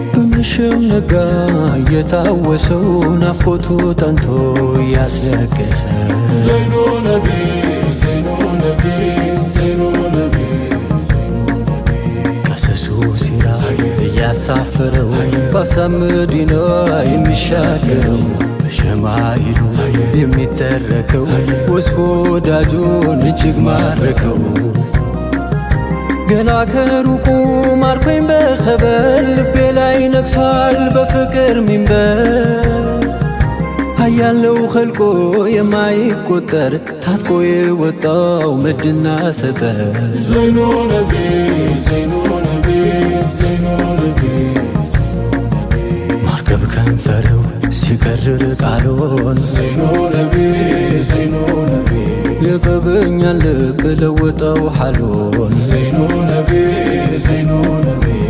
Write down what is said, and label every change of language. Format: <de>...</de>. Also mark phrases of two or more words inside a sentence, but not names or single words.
<am>ምሽም ነጋ የታወሰው ናፍቆቱ ጠንቶ ያስለቀሰ</am> <ar>زين نبي፣ زين نبي፣ زين نبي፣ زين نبي።</ar> <am>ቀሰሱ ሲራ እያሳፈረው በሐሳብ መዲና የሚሻገረው በሸማይሉ የሚተረከው ወስፎ ወዳጁን እጅግ ማረከው። ገና ከሩቁ ማርኮኝ በኸበር ልቤ ላይ ነግሷል በፍቅር ሚንበር። ኃያል ነው ኸልቆ የማይቆጠር ታጥቆ የወጣው ምድና ሰጠር።</am> <ar>زين نبي፣ زين نبي፣ زين نبي።</ar> <am>ማርገብ ከንፈርው ሲከርር ቃሉን</am> <ar>زين نبي፣ زين نبي፣</ar> <am>የቀበኛን ልብ ለወጠው ሓሉን</am> <ar>زين نبي፣ زين نبي።</ar>